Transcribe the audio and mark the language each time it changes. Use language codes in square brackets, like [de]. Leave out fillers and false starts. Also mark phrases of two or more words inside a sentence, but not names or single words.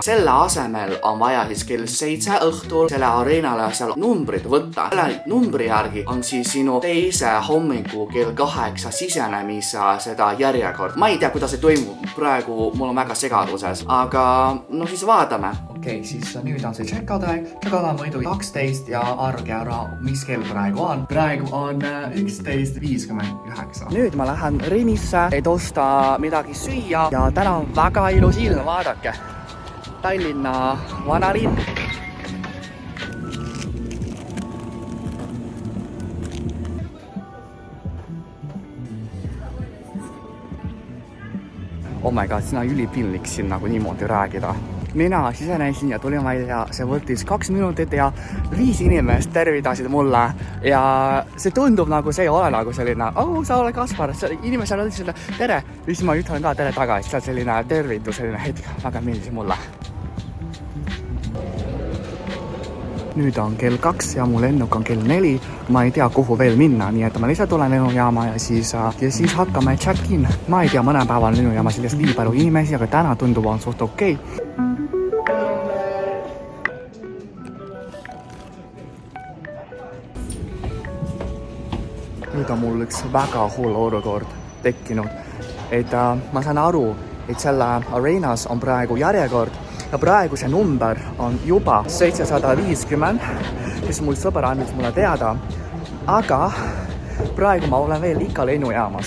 [et] Selle asemel on vaja siis kell 7 õhtul selle areenale seal numbrid võtta. Selle numbri järgi on siis sinu teise hommiku kell 8 sisenemise seda järjekord. Ma ei tea, kuidas see toimub. Praegu mul on väga segaduses, aga no siis vaatame. Okei, siis nüüd on see check-out aeg. Check-out on muidu 12 ja arge ära, mis kell praegu on. Praegu on 11:59. Nüüd ma lähen Rimisse, et osta midagi süüa ja täna on väga ilus ilm, vaadake. Tallinna vanalinn. [en] Oh my god, [et] sina ülipinlik siin nagu niimoodi räägida. Mina sisenesin ja tulin välja, see võttis 2 minutit ja 5 inimest tervitasid mulle ja see tundub nagu see ei ole nagu selline, sa oled Kaspar, inimesel on selline tere, ja siis ma ütlen ka tere tagasi, see on selline tervitus, selline hetk, väga meeldis mulle. Nüüd on kell 2 ja mu lennuk on kell 4. Ma ei tea, kuhu veel minna, nii et ma lihtsalt tulen lennujaama ja siis hakkame check-in. Ma ei tea, mõne päeval lennujaama sellest nii palju inimesi, aga täna tundub on suht okei. Nüüd on mul üks väga hull olukord tekkinud, et ma saan aru, et selle areenas on praegu järjekord ja praegu see number on juba 750, kes mul sõber andis mulle teada, aga praegu ma olen veel ikka lennujaamas.